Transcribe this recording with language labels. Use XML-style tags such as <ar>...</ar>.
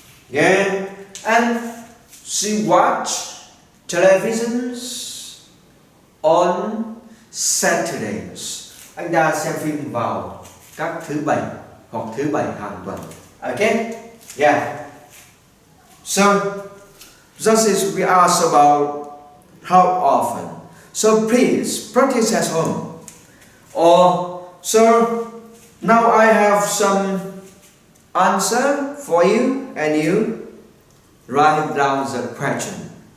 <en>Yeah? And she watch televisions on Saturdays.</en> <vi>Anh ta xem phim vào các thứ bảy hoặc thứ bảy hàng tuần.</vi> <en>Okay? Yeah. So, just as we asked about how often. So please practice at home. Or, so now I have some answer for you, and you write down the question.</en>